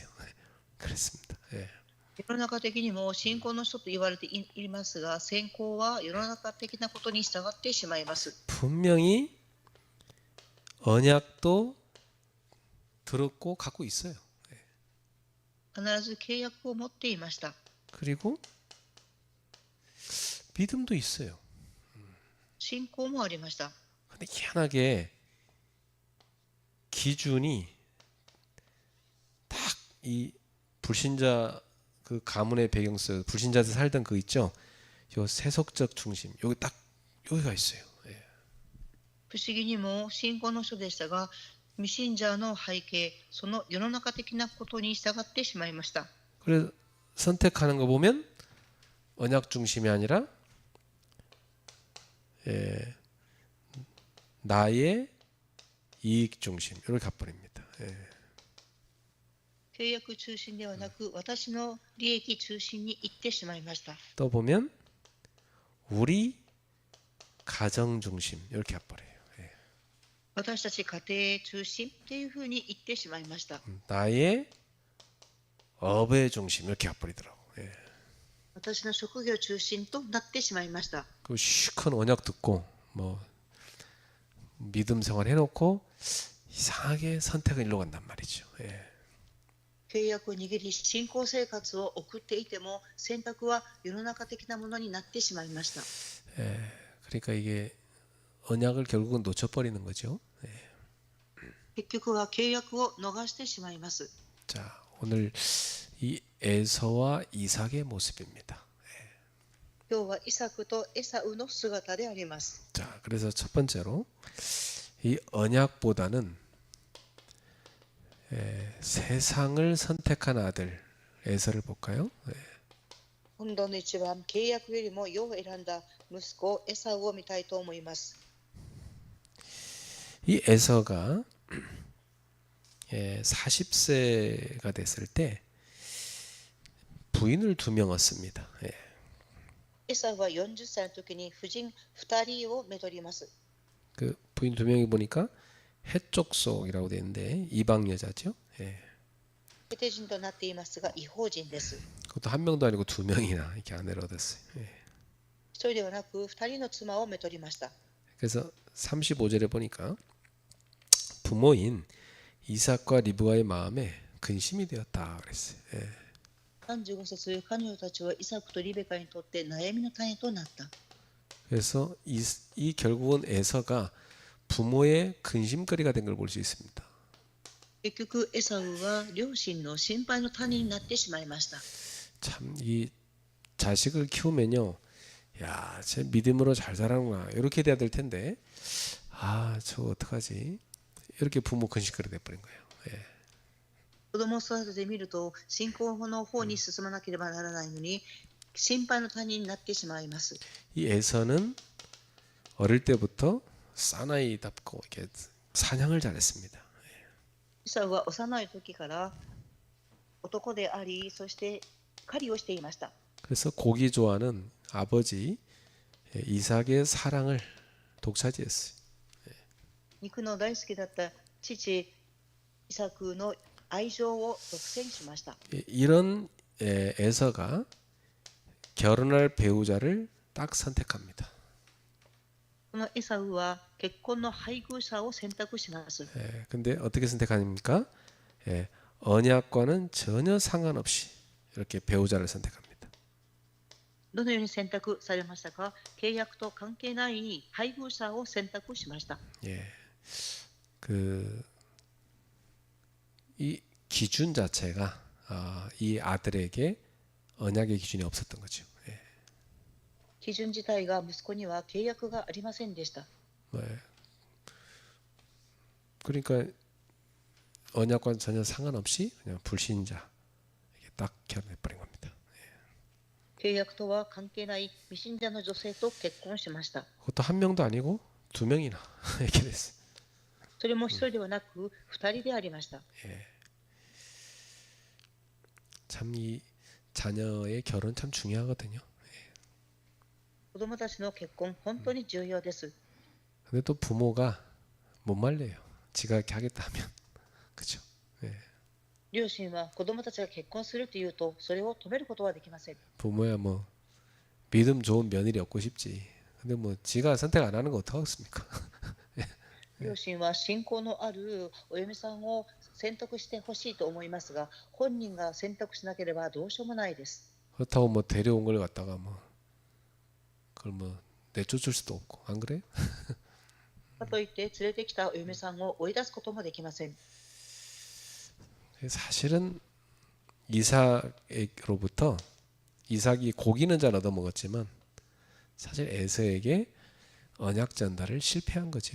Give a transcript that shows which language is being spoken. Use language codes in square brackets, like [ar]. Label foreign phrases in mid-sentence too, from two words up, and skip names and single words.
[ko] 그렇습니다. [ja] 世の中的にも信仰の人と言われていますが、信仰は世の中的なことに従ってしまいます。 [ko] 분명히 언약도 들었고 갖고 있어요. [ja] 必ず契約を持っていました。 [ko] 그리고 믿음도 있어요. [ja] 信仰もありました。 [ko] 근데 희한하게 기준이 딱 이 불신자 그 가문의 배경 속 불신자들 살던 그 있죠. 요 세속적 중심 여기 딱 여기가 있어요. [ja] 不思議にも信仰の人でしたが、未信者の背景、その世の中的なことに従ってしまいました。 [ko] 그래서 선택하는 거 보면 언약 중심이 아니라 나의 이익 중심 이렇게 가버립니다. [ja] 契約中心ではなく、私の利益中心に行ってしまいました。 [ko] 또 보면 우리 가정 중심 이렇게 가버려요. [ja] 私たち家庭中心っていうふうに言ってしまいました。 [ko] 나의 업의 중심 이렇게 가버리더라고. [ja] 私の職業中心となってしまいました。 [ko] 그 큰 언약 듣고 뭐 믿음 생활 해놓고 이상하게 선택은 일로 간단 말이죠. [ja] 契約を握り、信仰生活を送っていても、選択は世の中的なものになってしまいました。 [ko] 그러니까 이게 언약을 결국은 놓쳐버리는 거죠. [ja] 結局は契約を逃してしまいます。 [ko] 자, 오늘 이 에서와 이삭의 모습입니다. [ja] 今日はイサクとエサウの姿であります。 [ko] 자, 그래서 첫 번째로 이 언약보다는 세상을 선택한 아들 에서를 볼까요? [ja] 今度の一番、契約よりも世を選んだ息子エサウを見たいと思います。 [ko] 이 에서가 40세가 됐을 때 부인을 2명 얻습니다. [ja] エサウは40歳の時に夫人2人をめとります。 [ko] 그 부인 2명이 보니까 해쪽 속이라고 되어 있는데 이방 여자죠. [ja] ヘテ人となっていますが、違法人です。 [ko] 그것도 한 명도 아니고 2명이나 이렇게 아내를 얻었어요. [ja] 一人ではなく2人の妻をめとりました。 [ko] 그래서 35절에 보니까 부모인 이삭과 리브가의 마음에 근심이 되었다 그랬어요. [ja] 35 節、彼女たちはイサクとリベカにとって悩みの種となった。 [ko] 그래서 이 결국은 에서가 부모의 근심거리가 된 걸 볼 수 있습니다. [ja] 結局、エサウは両親の心配の種になってしまいました。 [ko] 참 이 자식을 키우면요, 야, 제 믿음으로 잘 자라는구나 이렇게 돼야 될 텐데, 아, 저 어떡하지? 이렇게 부모 근심거리 돼버린 거예요. [ja] 子供を育ててみると、信仰の方に進まなければならないのに、心配の種になってしまいます。 [ko] 이 에서는 어릴 때부터 사나이답고 이렇게 사냥을 잘했습니다. [ja] イサウは幼い時から男であり、そして狩りをしていました。 [ko] 그래서 고기 좋아하는 아버지 이삭의 사랑을 독차지했어요. [ja] 肉の大好きだった父イサクの愛情を独占しました。 [ko] 이런 에서가 결혼할 배우자를 딱 선택합니다. [ja] このエサウは結婚の配偶者を選択します。 [ko] 근데 어떻게 선택합니까? 언약과는 전혀 상관없이 이렇게 배우자를 선택합니다. [ja] どのように選択されましたか？契約と関係ない配偶者を選択しました。 [ko] 이 기준 자체가 이 아들에게 언약의 기준이 없었던 거죠. [ja] 基準自体が息子には契約がありませんでした。 [ko] 그러니까 언약과는 전혀 상관없이 그냥 불신자 이게 딱 결혼해 버린 겁니다. [ja] 契約とは関係ない未信者の女性と結婚しました。 [ko] 그것도 한 명도 아니고 두 명이나 이렇게 됐어요. [ja] それも一人ではなく二人でありました。 [ko] 참 이 자녀의 결혼 참 중요하거든요. [ja] 子供たちの結婚、本当に重要です。 [ko] 근데 또 부모가 못 말려요. 지가 이렇게 하겠다 하면. 그죠? [ja] 両親は子供たちが結婚するというと、それを止めることはできません。 [ko] 부모야 뭐 믿음 좋은 며느리 얻고 싶지. 근데 뭐 지가 선택 안 하는 거 어떡하겠습니까? [ja] 両親は信仰のあるお嫁さんを選択してほしいと思いますが、本人が選択しなければどうしようもないです。 [ko] 그렇다고 뭐 데려온 걸 갖다가 뭐 그걸 뭐 내쫓을 수도 없고 안 그래요? [ja] かといって連れてきたお嫁さんを追い出すこともできません。 [ko] 사실은 이삭으로부터 이삭이 고기는 잘 얻어먹었지만 사실 에서에게 언약 전달을 실패한 거죠.